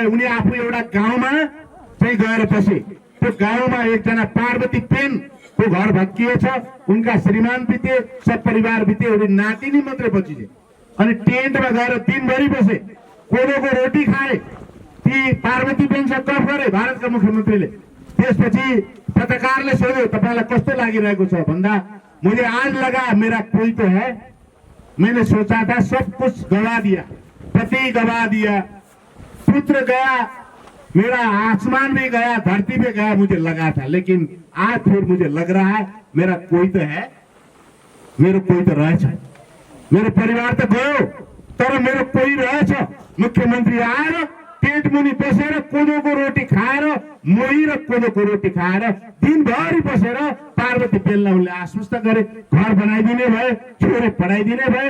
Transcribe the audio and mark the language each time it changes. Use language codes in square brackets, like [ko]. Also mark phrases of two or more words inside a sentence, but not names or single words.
[ne] उनी आफू एउटा गाउँमा चाहिँ गएर बसे। त्यो गाउँमा एकजना पार्वती पेन को घर भत्किएछ, उनका श्रीमान बिते, सब परिवार बिते, उनी नातिनी मात्रै बचिए। अनि टेन्टमा गएर दिनभरि बसे, कोदोको रोटी खाए। ती पार्वती पेनसँग गफ गरे भारतका मुख्यमन्त्रीले। त्यसपछि पत्रकारले सोध्यो तपाईँलाई कस्तो लागिरहेको छ भन्दा, [hi] मुझे आज लगा मेरा कोई तो है, मैंने सोचा था सब कुछ गवा दिया, पति गवा दिया, पुत्र गया, मेरा आसमान भी गया, धरती भी गया, मुझे लगा था, लेकिन आज फिर मुझे लग रहा है मेरा कोई तो है, [ne] मेरो कोही त रहेछ। मेरो परिवार त गयो तर मेरो कोही रहेछ। मुख्यमन्त्री आएर पेट मुनि बसेर कोदोको रोटी खाएर, मोही र कोदोको रोटी खाएर दिनभरि बसेर पार्वती पेनलाई उनले आश्वस्त गरे, घर बनाइदिने भए, छोरे पढाइदिने भए।